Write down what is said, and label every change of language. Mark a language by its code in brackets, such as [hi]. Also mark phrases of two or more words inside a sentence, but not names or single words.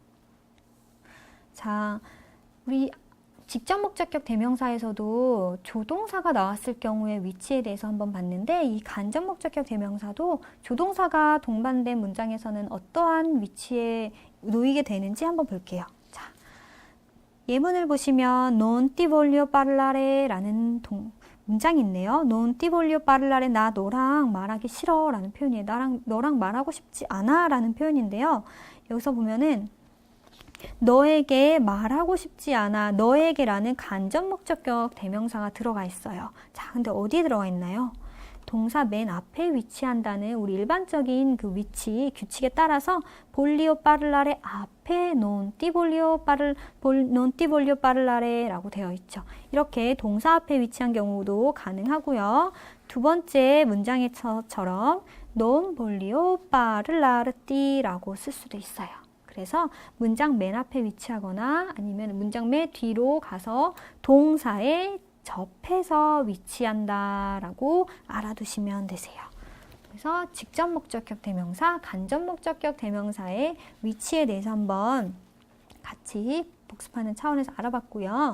[ko] 자, 우리 직접 목적격 대명사에서도 조동사가 나왔을 경우의 위치에 대해서 한번 봤는데 이 간접 목적격 대명사도 조동사가 동반된 문장에서는 어떠한 위치에 놓이게 되는지 한번 볼게요. 자, 예문을 보시면 [it] non ti voglio parlare [ko] 라는 문장이 있네요. [it] non ti voglio parlare [ko] 나 너랑 말하기 싫어 라는 표현이에요. 너랑 말하고 싶지 않아 라는 표현인데요. 여기서 보면은 너에게 말하고 싶지 않아 너에게라는 간접 목적격 대명사가 들어가 있어요. 자, 근데 어디에 들어가 있나요? 동사 맨 앞에 위치한다는 우리 일반적인 그 위치 규칙에 따라서 [it] voglio parlare [ko] 앞에 [it] non ti voglio parlare [ko] 라고 되어 있죠. 이렇게 동사 앞에 위치한 경우도 가능하고요. 두 번째 문장에서처럼 [it] non voglio parlarti [ko] 라고 쓸 수도 있어요. 그래서 문장 맨 앞에 위치하거나 아니면 문장 맨 뒤로 가서 동사에 접해서 위치한다 라고 알아두시면 되세요. 그래서 직접 목적격 대명사, 간접 목적격 대명사의 위치에 대해서 한번 같이 복습하는 차원에서 알아봤고요.